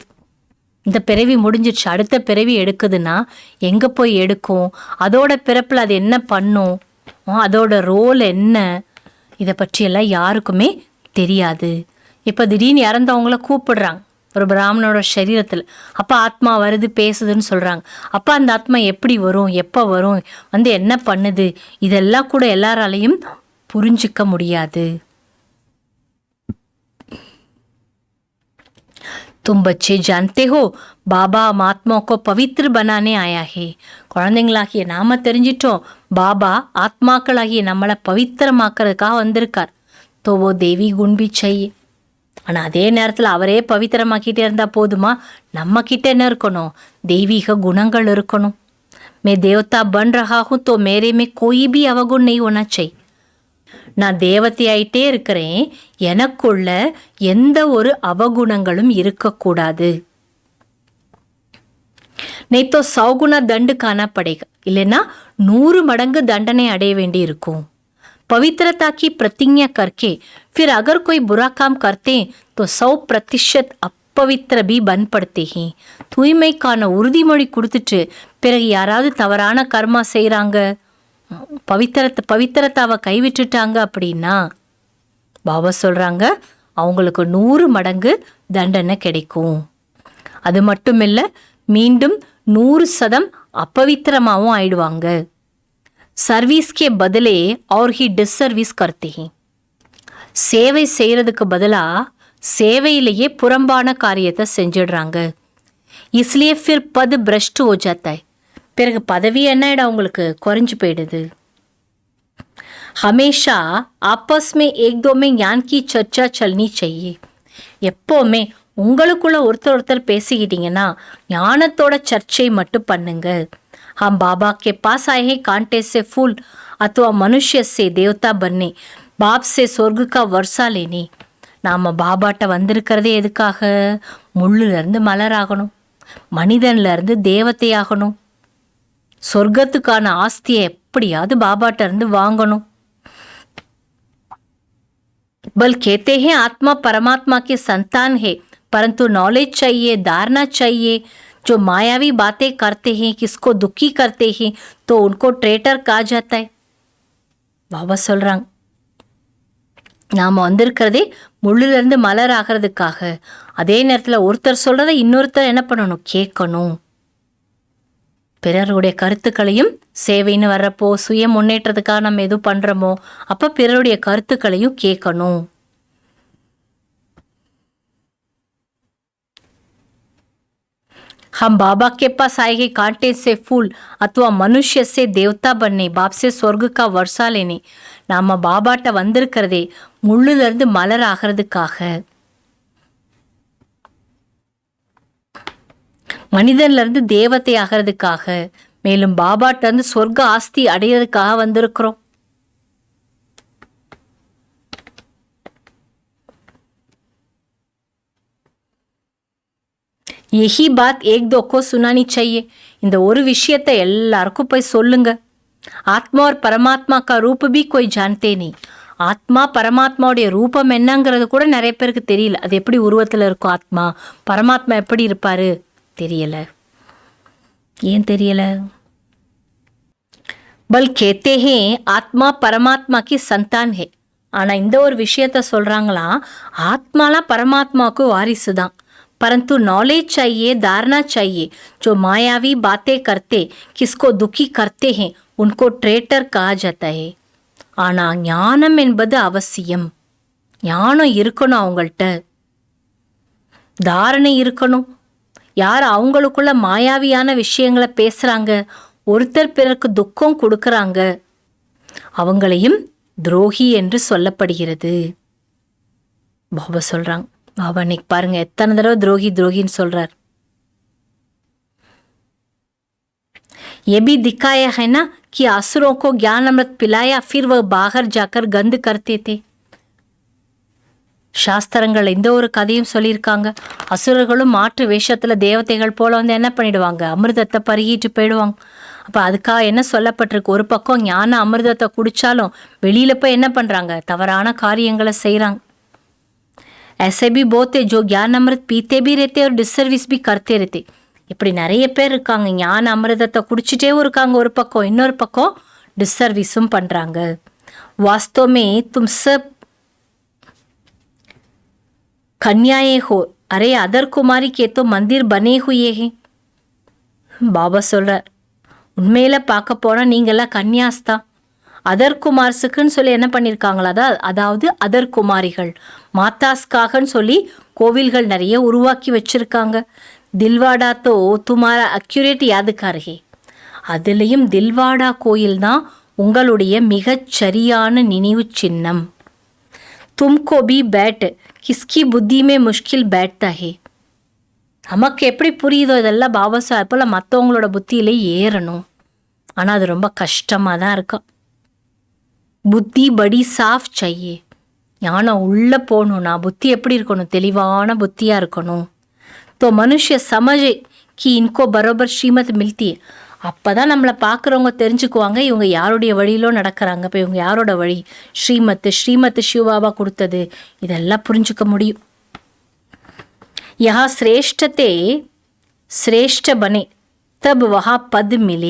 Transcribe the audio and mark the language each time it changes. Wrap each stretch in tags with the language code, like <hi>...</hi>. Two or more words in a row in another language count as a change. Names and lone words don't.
<ta>இந்த பிறவி முடிஞ்சிடுச்சு, அடுத்த பிறவி எடுக்குதுன்னா எங்கே போய் எடுக்கும், அதோட பிறப்பில் அது என்ன பண்ணும், அதோட ரோல் என்ன, இதை பற்றியெல்லாம் யாருக்குமே தெரியாது. இப்போ திடீர்னு இறந்தவங்கள கூப்பிடுறாங்க ஒரு பிராமணோட சரீரத்தில். அப்போ ஆத்மா வருது பேசுதுன்னு சொல்கிறாங்க. அப்போ அந்த ஆத்மா எப்படி வரும், எப்போ வரும், வந்து என்ன பண்ணுது, இதெல்லாம் கூட எல்லாராலையும் புரிஞ்சிக்க முடியாது.</ta> <hi>तुम बच्चे जानते हो बाबा हम आत्माओं को पवित्र बनाने आया है.</hi> <ta>குழந்தைங்களாகிய நாம தெரிஞ்சிட்டோம், பாபா ஆத்மாக்களாகிய நம்மளை பவித்திரமாக்குறதுக்காக வந்திருக்கார்.</ta> <hi>तो वो देवी गुण भी चाहिए.</hi> <ta>ஆனால் அதே நேரத்தில் அவரே பவித்திரமாக்கிட்டே இருந்தால் போதுமா? நம்ம கிட்ட என்ன இருக்கணும், தெய்வீக குணங்கள் இருக்கணும்.</ta> <hi>मैं देवता बन रहा हूँ तो मेरे में कोई भी अवगुण नहीं होना चाहिए.</hi> <ta>நான் தேவதையாயிட்டே இருக்கிறேன், எனக்குள்ள எந்த ஒரு அவகுணங்களும் இருக்கக்கூடாது.</ta> <hi>नहीं तो 100 गुना दंड खाना पड़ेगा,</hi> <ta>இல்லைன்னா 100 மடங்கு தண்டனை அடைய வேண்டி இருக்கும்.</ta> <hi>पवित्रता की प्रतिज्ञा करके फिर अगर कोई बुरा काम करते हैं तो 100% अपवित्र भी बन पड़ते हैं.</hi> <ta>தூய்மைக்கான உறுதிமொழி கொடுத்துட்டு பிறகு யாராவது தவறான கர்மா செய்கிறாங்க, பவித்திரத்தாவை கைவிட்டுட்டாங்க அப்படின்னா பாபா சொல்கிறாங்க அவங்களுக்கு 100 மடங்கு தண்டனை கிடைக்கும். அது மட்டும் இல்லை, மீண்டும் 100% अपवित्रமாகவும் ஆயிடுவாங்க.</ta> <hi>सर्विस के बदले और ही डिसर्विस करते हैं.</hi> <ta>சேவை செய்கிறதுக்கு பதிலாக சேவையிலேயே புறம்பான காரியத்தை செஞ்சிடுறாங்க.</ta> <hi>इसलिए फिर पद भ्रष्ट हो जाता है.</hi> <ta>பிறகு பதவி என்ன அவங்களுக்கு குறைஞ்சு போயிடுது.</ta> <hi>हमेशा आपस में एक दो में ज्ञान की चर्चा चलनी चाहिए.</hi> <ta>எப்போவுமே உங்களுக்குள்ள ஒருத்தர் பேசிக்கிட்டீங்கன்னா ஞானத்தோட சர்ச்சை மட்டும் பண்ணுங்க.</ta> <hi>हम बाबा के पास आए हैं कांटे से फूल अथवा मनुष्य से देवता बनने, बाप से स्वर्ग का वर्षा लेने.</hi> <ta>நாம் பாபாட்ட வந்திருக்கிறதே எதுக்காக? முள்ளுலேருந்து மலராகணும், மனிதன்லேருந்து தேவதையாகணும், சொர்க்கத்துக்கான ஆஸ்தியை எப்படியாவது பாபாட்ட இருந்து வாங்கணும்.</ta> <hi>बल कहते हैं आत्मा परमात्मा के संतान है, परंतु नॉलेज चाहिए, धारणा चाहिए. जो मायावी बातें करते हैं, किसको दुखी करते हैं, तो उनको ट्रेटर कहा जाता है.</hi> <ta>பாபா சொல்கிறாங்க நாம் வந்திருக்கிறதே முள்ளிலிருந்து மலர் ஆகிறதுக்காக. அதே நேரத்தில் ஒருத்தர் சொல்கிறத இன்னொருத்தர் என்ன பண்ணணும், கேட்கணும். பிறருடைய கருத்துக்களையும் சேவைன்னு வர்றப்போ சுய முன்னேற்றத்துக்காக நம்ம எது பண்ணுறோமோ அப்போ பிறருடைய கருத்துக்களையும் கேட்கணும்.</ta> <hi>हम बाबा के पास आएंगे कांटे से फूल अथवा मनुष्य से देवता बनने, बाप से स्वर्ग का वर्षा लेने.</hi> <ta>நாம் பாபாட்ட வந்திருக்கிறதே முள்ளிலிருந்து மலர் ஆகிறதுக்காக, மனிதன்லேருந்து தேவதை ஆகிறதுக்காக, மேலும் பாபாட்டிலேருந்து சொர்க்க ஆஸ்தி அடையிறதுக்காக வந்திருக்கிறோம்.</ta> <hi>यही बात एक दो को सुनानी चाहिए.</hi> <ta>இந்த ஒரு விஷயத்தை எல்லாருக்கும் போய் சொல்லுங்க.</ta> <hi>ஆத்மா और परमात्मा का रूप भी कोई जानते नहीं.</hi> <ta>ஆத்மா பரமாத்மாவுடைய ரூபம் என்னங்கிறது கூட நிறைய பேருக்கு தெரியல. அது எப்படி உருவத்தில் இருக்கும் ஆத்மா, பரமாத்மா எப்படி இருப்பாரு தெரியல. ஏன் தெரியல?</ta> <hi>बल कहते हैं आत्मा परमात्मा की संतान है.</hi> <ta>ஆனால் இந்த ஒரு விஷயத்த சொல்கிறாங்களா, ஆத்மாலாம் பரமாத்மாவுக்கு வாரிசு தான்,</ta> <hi>परंतु नॉलेज चाहिए, धारणा चाहिए। जो मायावी बातें करते, किसको दुखी करते हैं, उनको ट्रेटर कहा जाता है.</hi> <ta>ஆனா ஞானம் என்பது அவசியம். ஞானம் இருக்கணும், அவங்கள்ட்ட தாரணை இருக்கணும். யார் அவங்களுக்குள்ள மாயாவியான விஷயங்களை பேசுறாங்க, ஒருத்தர் பிறருக்கு துக்கம் கொடுக்கறாங்க, அவங்களையும் துரோகி என்று சொல்லப்படுகிறது. பாபா சொல்றாங்க. பாபா இன்னைக்கு பாருங்க எத்தனை தடவை துரோகி துரோகின்னு சொல்றார்.</ta> <hi>ये भी दिखाया है ना कि असुरों को ज्ञान अमृत पिलाया, फिर वह बाहर जाकर गंद करते थे.</hi> <ta>சாஸ்திரங்கள் இந்த ஒரு கதையும் சொல்லியிருக்காங்க. அசுரர்களும் மாற்று வேஷத்துல தேவதைகள் போல வந்து என்ன பண்ணிடுவாங்க, அமிர்தத்தை பருகிட்டு போயிடுவாங்க. அப்ப அதுக்காக என்ன சொல்லப்பட்டிருக்கு, ஒரு பக்கம் ஞான அமிர்தத்தை குடிச்சாலும் வெளியில போய் என்ன பண்றாங்க, தவறான காரியங்களை செய்யறாங்க.</ta> <hi>ऐसे भी बहुत है जो ज्ञान अमृत पीते भी रहते और डिसर्विस भी करते रहते.</hi> <ta>இப்படி நிறைய பேர் இருக்காங்க, ஞான அமிர்தத்தை குடிச்சிட்டே இருக்காங்க ஒரு பக்கம், இன்னொரு பக்கம் டிசர்விஸும் பண்றாங்க.</ta> <hi>वास्तव में तुम सब कन्याए हो, अरे अदर कुमारी के तो मंदिर बने हुए हैं.</hi> <ta>பாபா சொல்றார், உண்மையில பார்க்க போனா நீங்கெல்லாம் கன்யாஸ் தான். அதர் குமார்ஸுக்குன்னு சொல்லி என்ன பண்ணியிருக்காங்களா, அதாவது அதர் குமாரிகள் மாதாஸ்காகன்னு சொல்லி கோவில்கள் நிறைய உருவாக்கி வச்சிருக்காங்க.</ta> <hi>दिलवाड़ा तो तुम्हारा एक्यूरेट यादगार है,</hi> <ta>அதுலேயும் தில்வாடா கோயில் தான் உங்களுடைய மிகச் சரியான நினைவு சின்னம்.</ta> <hi>तुमको भी बैठ किसकी बुद्धि में मुश्किल बैठता है.</hi> <ta>நமக்கு எப்படி புரியுதோ இதெல்லாம் பாபா சாஹிப் போல மற்றவங்களோட புத்தியிலே ஏறணும். ஆனால் அது ரொம்ப கஷ்டமாக தான் இருக்கும்.</ta> <hi>बुद्धि बड़ी साफ़ चाहिए.</hi> <ta>ஞானம் உள்ளே போகணும்னா புத்தி எப்படி இருக்கணும், தெளிவான புத்தியாக இருக்கணும்.</ta> <hi>तो मनुष्य समझे कि इनको बराबर श्रीमत मिलती है.</hi> <ta>அப்போ தான் நம்மளை பார்க்குறவங்க தெரிஞ்சுக்குவாங்க இவங்க யாருடைய வழியிலோ நடக்கிறாங்க. இப்போ இவங்க யாரோட வழி, ஸ்ரீமத்து சிவபாபா கொடுத்தது, இதெல்லாம் புரிஞ்சுக்க முடியும்.</ta> <hi>यहाँ श्रेष्ठ ते श्रेष्ठ बने तब वहाँ पद मिले.</hi>